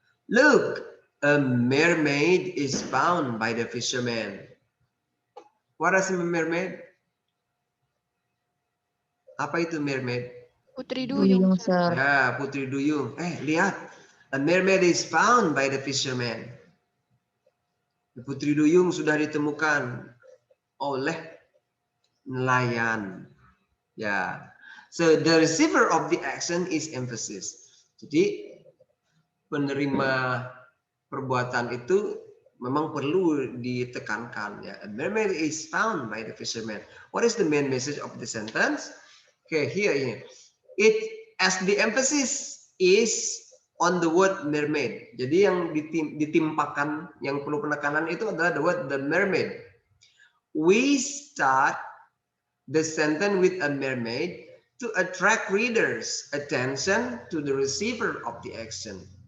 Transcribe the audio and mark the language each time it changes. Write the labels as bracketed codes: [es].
[en] Look, a mermaid is found by the fisherman. What is a mermaid? [id] Apa itu mermaid? Putri Duyung, [en] Sir. [id] Ya, putri duyung. Lihat. [en] A mermaid is found by the fisherman. [id] Putri duyung sudah ditemukan oleh nelayan. Ya. [en] So the receiver of the action is emphasis. [id] Jadi penerima perbuatan itu memang perlu ditekankan ya. [en] A mermaid is found by the fisherman. What is the main message of the sentence? Okay, here. It as the emphasis is on the word mermaid. [id] Jadi yang ditimpakan, yang perlu penekanan itu adalah [en] the word the mermaid. We start the sentence with a mermaid to attract readers' attention to the receiver of the action.